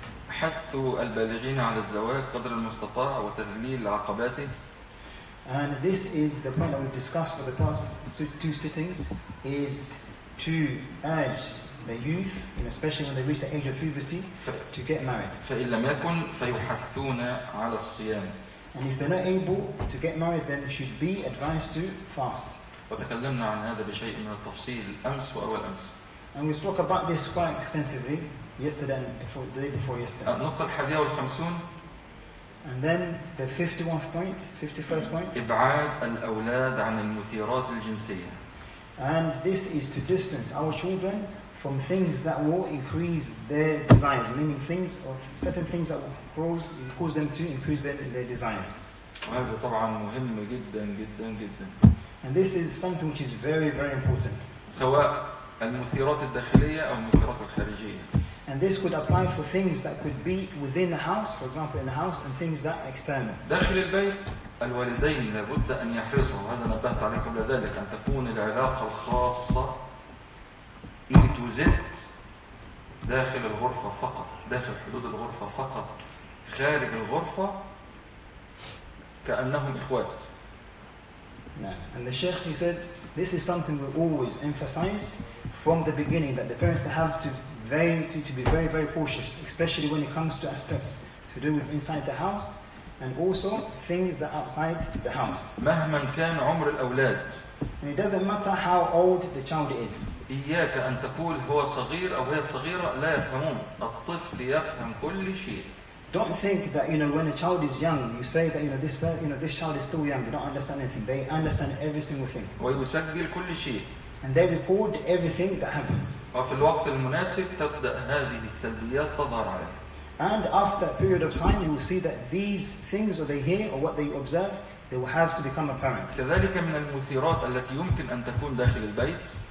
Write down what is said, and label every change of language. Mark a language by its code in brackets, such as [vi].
[ar] حث البالغين على الزواج قدر المستطاع وتذليل عقباته. [en] And this is the point that we've discussed for the past two sittings, is to urge the youth, and especially when they reach the age of puberty, to get married. [ar] فإن لم يكن فيحثون على الصيام. [en] And if they're not able to get married, then should be advised to fast. [ar] وتكلمنا عن هذا بشيء من التفصيل أمس وأول أمس. [en] And we spoke about this quite extensively yesterday and the day before yesterday. [ar] النقطة 51. [en] And then the 51st point, 51st point. [ar] إبعاد الأولاد عن المثيرات الجنسية. [en] And this is to distance our children from things that will increase their desires, meaning things or certain things that will cause them to increase their desires. [ar] وهذا طبعا مهم جدا جدا جدا. [en] And this is something which is very, very important. [ar] سواء المثيرات الداخلية أو المثيرات الخارجية. [en] And this could apply for things that could be within the house, for example in the house, and things that are external. [ar] داخل البيت الوالدين لابد أن يحرصوا، وهذا نبهت عليكم قبل ذلك، أن تكون العلاقة الخاصة [en] A to Z [ar] داخل الغرفة فقط، داخل حدود الغرفة فقط. خارج الغرفة كأنهم إخوات. [en] And the Sheikh, he said, this is something we always emphasize from the beginning, that the parents have to be very, very cautious, especially when it comes to aspects to do with inside the house and also things that are outside the house. [ar] مهما كان عمر الأولاد. [en] And it doesn't matter how old the child is. [ar] إياك أن تقول هو صغير أو هي صغيرة لا يفهمون. الطفل يفهم كل شيء. [en] Don't think that when a child is young, you say that this child is still young, they don't understand anything. They understand every single thing. [ar] ويسجل كل شيء. [en] And they record everything that happens. [ar] وفي الوقت المناسب تبدأ هذه السلبيات تظهر عليه. [en] And after a period of time, you will see that these things, or they hear, or what they observe, they will have to become apparent. [ar] كذلك من المثيرات التي يمكن أن تكون داخل البيت.